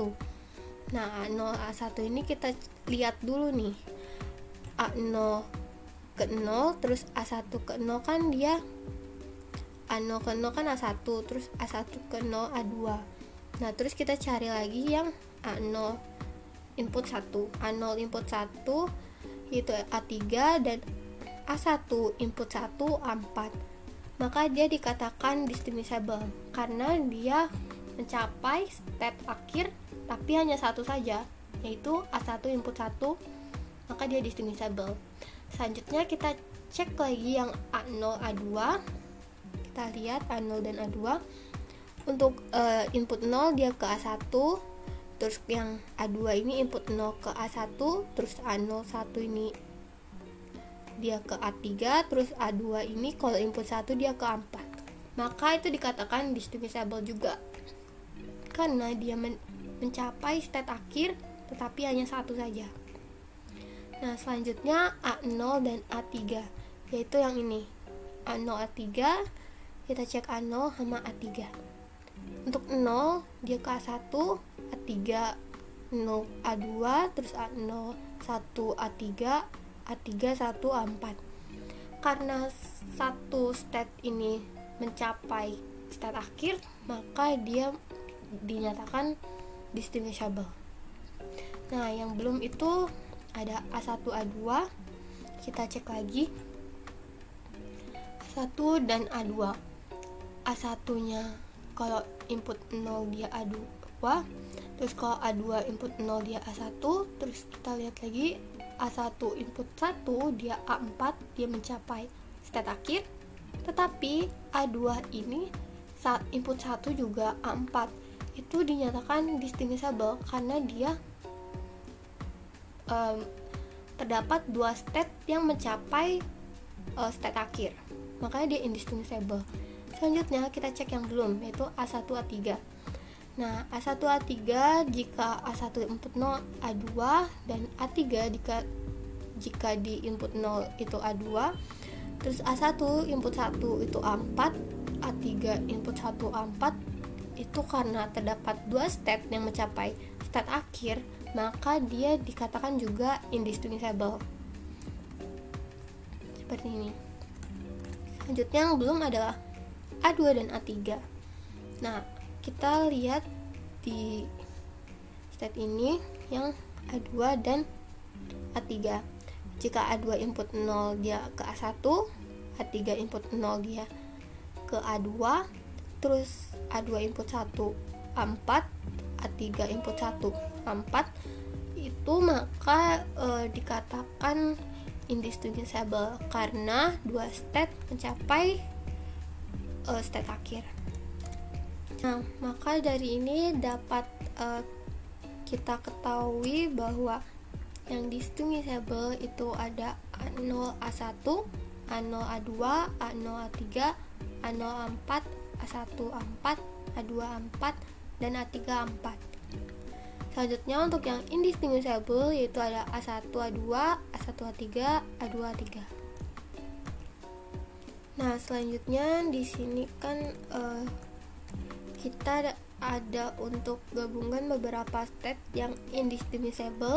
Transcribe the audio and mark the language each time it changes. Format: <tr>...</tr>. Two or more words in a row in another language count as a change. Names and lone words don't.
<id>Nah A0 A1 ini kita lihat dulu nih, A0 ke 0 terus A1 ke 0 kan dia A0 ke 0 kan A1, terus A1 ke 0 A2. Nah terus kita cari lagi yang A0 input 1, A0 input 1 yaitu A3 dan A1 input 1 A4. Maka dia dikatakan distinguishable karena dia mencapai state akhir tapi hanya satu saja, yaitu A1 input 1, maka dia distinguishable. Selanjutnya kita cek lagi yang A0 A2. Kita lihat A0 dan A2. Untuk input 0 dia ke A1, terus yang A2 ini input 0 ke A1, terus A01 ini dia ke A3, terus A2 ini kalau input 1 dia ke A4. Maka itu dikatakan distinguishable juga karena dia mencapai state akhir tetapi hanya satu saja. Nah selanjutnya A0 dan A3, yaitu yang ini A0 A3. Kita cek A0 sama A3. Untuk 0 dia ke A1, A3 0 A2, terus A0 1 A3, A3 1 A4. Karena satu state ini mencapai state akhir, maka dia dinyatakan distinguishable. Nah yang belum itu ada A1 A2. Kita cek lagi A1 dan A2. A1 nya kalau input 0 dia A2, terus kalau A2 input 0 dia A1, terus kita lihat lagi A1 input 1 dia A4, dia mencapai state akhir, tetapi A2 ini input 1 juga A4, itu dinyatakan distinguishable karena dia terdapat dua state yang mencapai state akhir, makanya dia indistinguishable. Selanjutnya kita cek yang belum, yaitu A1 A3. Nah A1 A3 jika A1 input 0 A2 dan A3 jika di input 0 itu A2, terus A1 input 1 itu A4, A3 input 1 A4, itu karena terdapat dua state yang mencapai state akhir, maka dia dikatakan juga indistinguishable. Seperti ini. Selanjutnya yang belum adalah A2 dan A3. Nah, kita lihat di state ini yang A2 dan A3. Jika A2 input 0 dia ke A1, A3 input 0 dia ke A2, terus A2 input 1 A4, A3 input 1 A4, itu maka dikatakan indistinguishable karena dua state mencapai state akhir. Nah, maka dari ini dapat kita ketahui bahwa yang distinguishable itu ada A0 A1, A0 A2, A0 A3, A0 A4, A1 A4, A2 A4, dan A3 A4. Selanjutnya untuk yang indistinguishable yaitu ada A1 A2, A1 A3, A2 A3. Nah, selanjutnya di sini kan kita ada untuk gabungan beberapa state yang indistinguishable.</id>